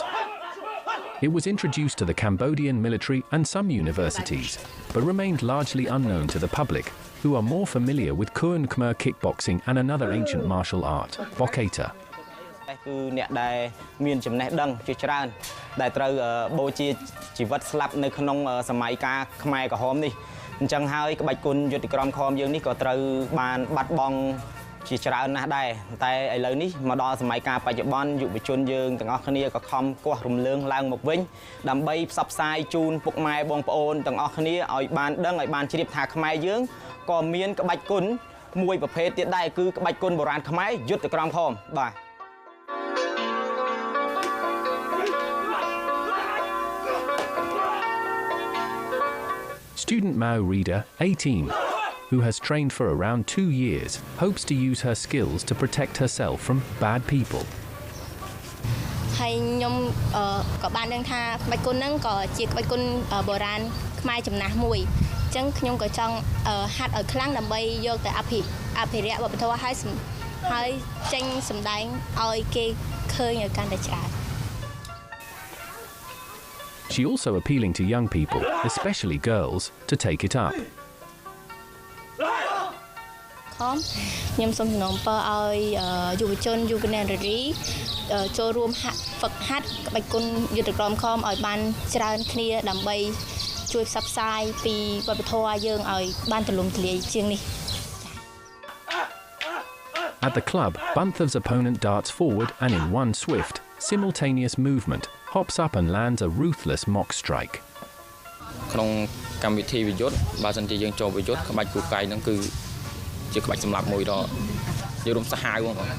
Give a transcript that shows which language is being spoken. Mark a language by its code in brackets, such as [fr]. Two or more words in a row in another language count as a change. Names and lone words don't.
[en] It was introduced to the Cambodian military and some universities, but remained largely unknown to the public, who are more familiar with Kuan Khmer kickboxing and another ancient martial art, Bokata. [km] ដែលត្រូវបូជាជីវិតស្លាប់នៅក្នុងសម័យកាលខ្មែរក្រហមនេះអញ្ចឹងហើយក្បាច់គុណយុទ្ធក្រមខមយើងនេះក៏ត្រូវបានបាត់បង់ជាច្រើនណាស់ដែរតែឥឡូវនេះមកដល់សម័យកាលបច្ចុប្បន្នយុវជនយើងទាំងអស់គ្នាក៏ខំគាស់រំលើងឡើងមកវិញដើម្បីផ្សព្វផ្សាយជូនពុកម៉ែបងប្អូនទាំងអស់គ្នាឲ្យបានដឹងឲ្យបានជ្រាបថាខ្មែរយើងក៏មានក្បាច់គុណមួយប្រភេទទៀតដែរគឺក្បាច់គុណបុរាណខ្មែរយុទ្ធក្រមខមបាទ [en] Student Mao Reader, 18, who has trained for around 2 years, hopes to use her skills to protect herself from bad people. [km] ហើយខ្ញុំក៏បានដឹងថាក្បាច់គុណហ្នឹងក៏ជាក្បាច់គុណបុរាណខ្មែរចំណាស់មួយអញ្ចឹងខ្ញុំក៏ចង់ហាត់ឲ្យខ្លាំងដើម្បីយកទៅអភិរក្សវប្បធម៌ហើយចេញសម្ដែងឲ្យគេឃើញឲ្យកាន់តែច្រើន [en] She also appealing to young people, especially girls, to take it up. [km] ខ្ញុំសូមសំណូមពរឲ្យយុវជនយុវនារីចូលរួមហ្វឹកហាត់ក្បាច់គុណយុទ្ធក្រមខមឲ្យបានច្រើនគ្នាដើម្បីជួយផ្សព្វផ្សាយពីវប្បធម៌យើងឲ្យបានទូលំទូលាយជាងនេះ [en] At the club, Bunthav's opponent darts forward and in one swift, simultaneous movement, hops up and lands a ruthless mock strike. [km] ក្នុងកម្មវិធីវិយុទ្ធបើសិនជាយើងចូលវិយុទ្ធក្បាច់គូកែងហ្នឹងគឺជាក្បាច់សម្លាប់មួយដ៏យើងរំសាហាវបង